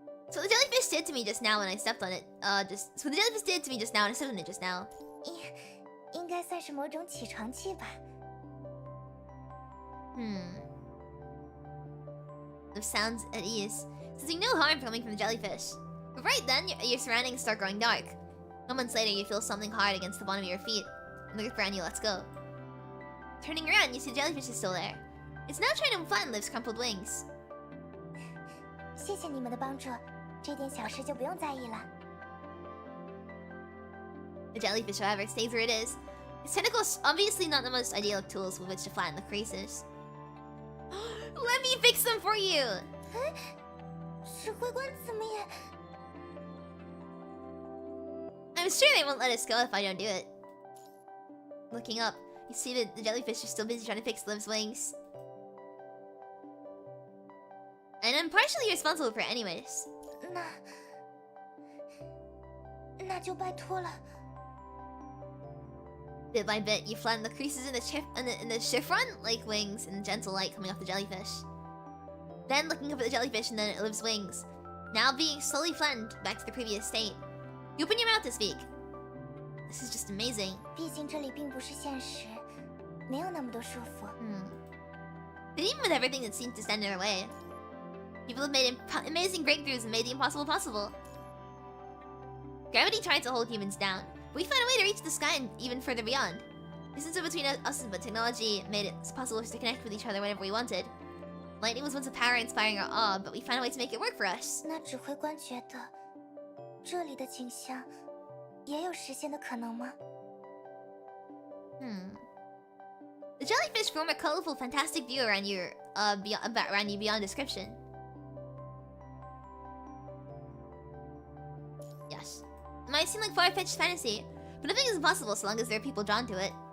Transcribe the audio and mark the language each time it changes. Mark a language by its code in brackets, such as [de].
[en] So the jellyfish did to me just now when I stepped on it. So the jellyfish did to me just now when I stepped on it just now. [zh] 应该算是某种起床气吧。 [en] Liv sounds at ease, sensing no harm coming from the jellyfish. But right then, your surroundings start growing dark. Moments later, you feel something hard against the bottom of your feet, and the grip around you lets go. Turning around, you see the jellyfish is still there. It's now trying to flatten Liv's crumpled wings. [zh] 谢谢你们的帮助，这点小事就不用在意了。 [en] The jellyfish, however, stays where it is. Its tentacles obviously not the most ideal tools with which to flatten the creases. Let me fix them for you! [zh] 指挥官怎么也？ [en] I'm sure they won't let us go if I don't do it. Looking up, you see that the jellyfish is still busy trying to fix Liv's wings. And I'm partially responsible for it anyways. [zh] 那就拜托了。 [en] Bit by bit, you flatten the creases in the chiffon like wings and gentle light coming off the jellyfish. Then looking up at the jellyfish and then at Liv's wings, now being slowly flattened back to the previous state. You open your mouth to speak. This is just amazing. [zh] 毕竟这里并不是现实，没有那么多束缚。 [en] But even with everything that seems to stand in our way, people have made amazing breakthroughs and made the impossible possible. Gravity tried to hold humans down, but we found a way to reach the sky and even further beyond. Distance between us and technology made it possible to connect with each other whenever we wanted. Lightning was once a power inspiring our awe, but we found a way to make it work for us. [zh] 那指挥官觉得，这里的景象也有实现的可能吗？ [en] The jellyfish form a colorful, fantastic view around you beyond description. Yes. It might seem like far-fetched fantasy, but nothing is impossible so long as there are people drawn to it.